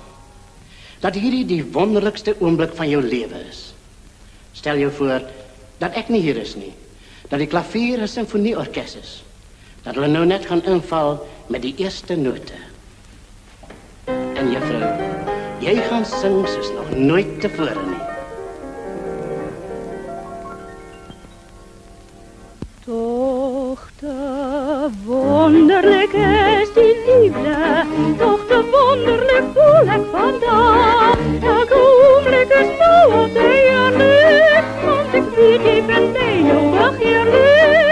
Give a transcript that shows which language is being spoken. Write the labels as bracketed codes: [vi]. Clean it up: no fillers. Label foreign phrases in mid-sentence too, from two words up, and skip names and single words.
[af] Dat hierdie die wonderlikste oomblik van jou lewe is. Stel jou voor dat ek nie hier is nie. Dat die klavier 'n simfonieorkes is. Dat hulle nou net gaan inval met die eerste note. En juffrou, jy gaan sing soos nog nooit tevore nie. [nl] Toch te wonderlijk is die liefde, toch te wonderlijk voel ik vandaag. Elke ogenblik is nou te heerlijk, want ik weet je bent mij eeuwig heerlijk.